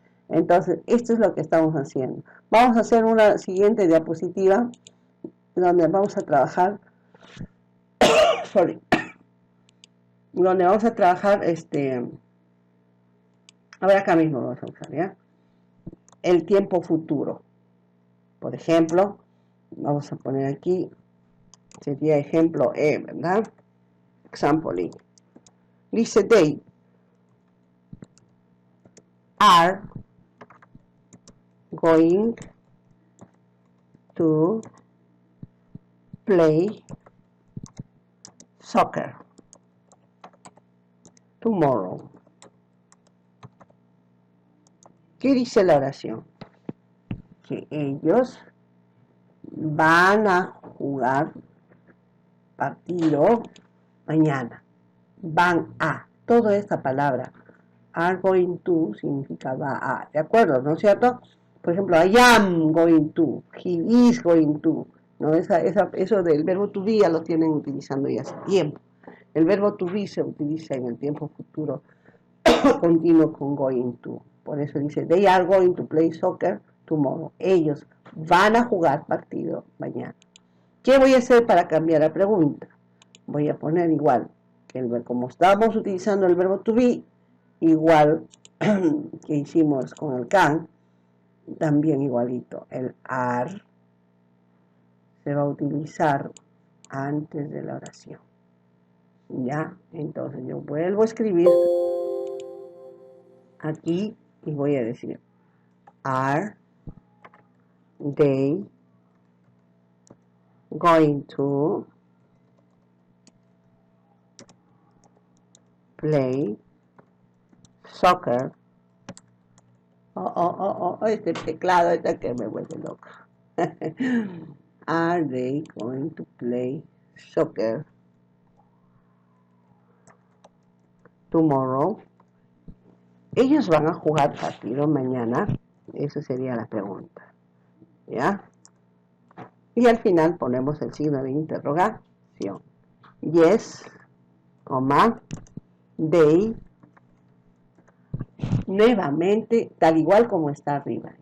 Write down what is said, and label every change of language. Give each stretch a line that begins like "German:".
Spanish: Entonces, esto es lo que estamos haciendo. Vamos a hacer una siguiente diapositiva donde vamos a trabajar, donde vamos a trabajar, a ver, acá mismo vamos a usar, ¿ya? El tiempo futuro. Por ejemplo, vamos a poner aquí, sería ejemplo E, ¿verdad?
English: Example E.
Spanish: Dice,
English: they are going to play soccer tomorrow.
Spanish: ¿Qué dice la oración? Que ellos van a jugar partido mañana. Van a. Toda esta palabra are going to significa va a. ¿De acuerdo? ¿No es cierto? Por ejemplo,
English: I am going to. He is going to. ¿No?
Spanish: Eso del verbo to be ya lo tienen utilizando ya hace tiempo. El verbo to be se utiliza en el tiempo futuro continuo con going to. Por eso dice,
English: they are going to play soccer tomorrow.
Spanish: Ellos van a jugar partido mañana. ¿Qué voy a hacer para cambiar la pregunta? Voy a poner igual, como estábamos utilizando el verbo to be, igual que hicimos con el can, también igualito. El are se va a utilizar antes de la oración. ¿Ya? Entonces yo vuelvo a escribir aquí y voy a decir,
English: are they going to play soccer?
Spanish: Este teclado está que me vuelve loca.
English: Are they going to play soccer tomorrow?
Spanish: ¿Ellos van a jugar partido mañana? Esa sería la pregunta. ¿Ya? Y al final ponemos el signo de interrogación.
English: Yes, they,
Spanish: nuevamente, tal igual como está arriba.